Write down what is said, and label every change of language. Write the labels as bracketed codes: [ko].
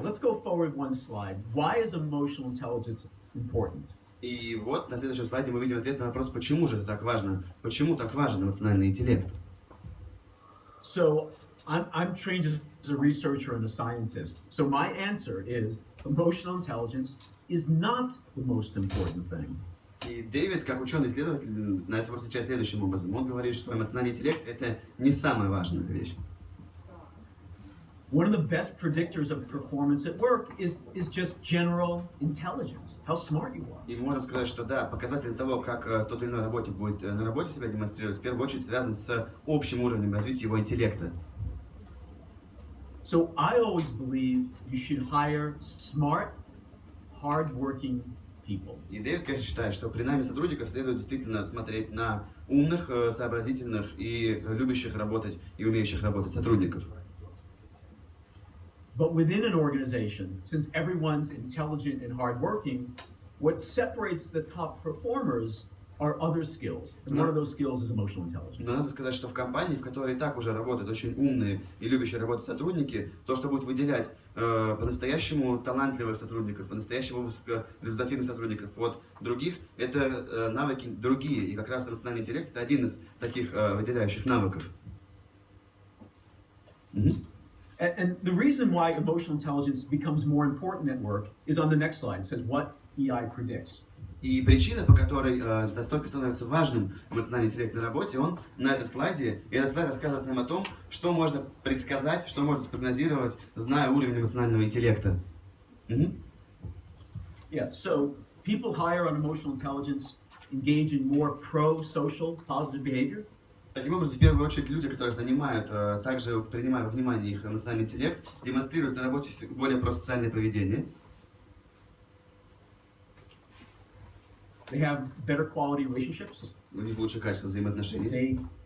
[en] Let's go forward one slide. Why is emotional intelligence important? [ru] И вот на следующем слайде мы видим ответ на вопрос, почему же это так важно? Почему так важен эмоциональный интеллект? [en] So, I'm trained as a researcher and a scientist. So my answer is emotional intelligence is not the most important thing. [ru] И Дэвид, как ученый-исследователь, на это просто отвечает следующим образом. Он говорит, что эмоциональный интеллект – это не самая важная вещь. [en] One of the best predictors of performance at work is just general intelligence, how smart you are. [ru] И мы можем сказать, что да, показатель того, как тот или иной работник будет на работе себя демонстрировать, в первую очередь связан с общим уровнем развития его интеллекта. [en] So I always believe you should hire smart, hard-working people. [ru] И Дэвид, конечно, считает, что при найме сотрудников следует действительно смотреть на умных, сообразительных и любящих работать и умеющих работать сотрудников. [en] But within an organization, since everyone's intelligent and hardworking, what separates the top performers are other skills. And one of those skills is emotional intelligence. [ru] Но надо сказать, что в компании, в которой и так уже работают очень умные и любящие работать сотрудники, то, что будет выделять по-настоящему талантливых сотрудников, по-настоящему высокорезультативных сотрудников от других, это навыки другие. И как раз эмоциональный интеллект – это один из таких выделяющих навыков. [en] And the reason why emotional intelligence becomes more important at work is on the next slide. It says what EI predicts. [ru] И причина, по которой настолько становится важным эмоциональный интеллект на работе, он на этом слайде, и этот слайд рассказывает нам о том, что можно предсказать, что можно спрогнозировать, зная уровень эмоционального интеллекта. [en] Yeah, so people higher on emotional intelligence engage in more pro-social, positive behavior. [ru] Таким образом, в первую очередь, люди, которых нанимают, также принимая во внимание их эмоциональный интеллект, демонстрируют на работе более просоциальное поведение. [en] They have better quality relationships. [ru] У них лучшее качество взаимоотношений.